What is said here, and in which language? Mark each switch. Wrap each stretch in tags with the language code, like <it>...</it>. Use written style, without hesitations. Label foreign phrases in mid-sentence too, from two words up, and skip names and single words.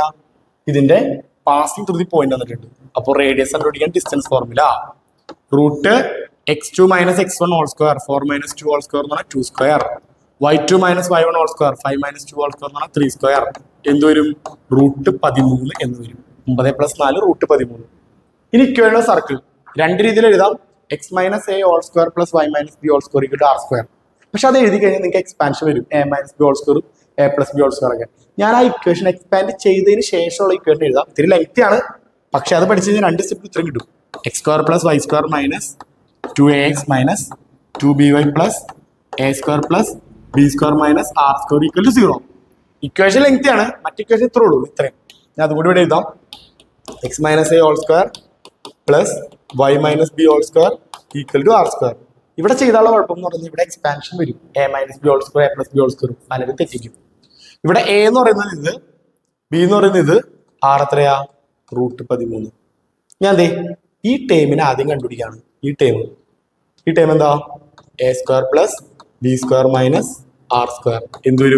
<ml>ഇതിന്റെ</ml> <en>passing through the point</en> <ml>വന്നിട്ടുണ്ട്. അപ്പോൾ റേഡിയസ് കണ്ടുപിടിക്കാൻ</ml> <en>distance formula</en> <ml>√x2 - x1 2 4 - 2 2 എന്ന് പറഞ്ഞാൽ 2², y2 - y1 2 5 - 2 എന്ന് പറഞ്ഞാൽ 3². എന്ത് വരും? √13 എന്ന് വരും. 9 + 4 √13. ഇനി</ml> <en>equation circle</en> <ml>രണ്ട് രീതിയിൽ എഴുതാം. x - a² + y - b² = r². പക്ഷെ അത് എഴുതി കഴിഞ്ഞാൽ നിങ്ങൾക്ക് എക്സ്പാൻഷൻ വരും. a - b² a + b² ഒക്കെ. ഞാൻ ആ ഇക്വേഷൻ എക്സ്പാൻഡ് ചെയ്തതിന് ശേഷമുള്ള ഇക്വേഷൻ എഴുതാം. ഇത്തിരി ലെങ്തി ആണ്, പക്ഷെ അത് പഠിച്ചു കഴിഞ്ഞാൽ 2 സ്റ്റെപ്പ് ഉത്തരം കിട്ടും. x² + y² - 2ax - 2by + a² + b² - r² = 0. ഇക്വേഷൻ ലെങ്തി ആണ്, മറ്റു ഇക്വേഷൻ ഇത്രേ ഉള്ളൂ. ഇത്രയും ഞാൻ അതുകൂടി ഇവിടെ എഴുതാം. x - a² + y - b² = r². ഇവിടെ ചെയ്താലുള്ള കുഴപ്പം എന്ന് പറഞ്ഞാൽ ഇവിടെ എക്സ്പാൻഷൻ വരും. a - b² a + b² പലരും തെറ്റിക്കും. ഇവിടെ a എന്ന് പറയുന്നത് ഇത്, b എന്ന് പറയുന്നത് ഇത്, r എത്രയാ? √13. ഞാൻ ദേ ഈ ടേമിനെ ആദ്യം കണ്ടുപിടിക്കാണ്. ഈ ടേം എന്താ? a² + b² - r². എന്ത് വരും?</ml>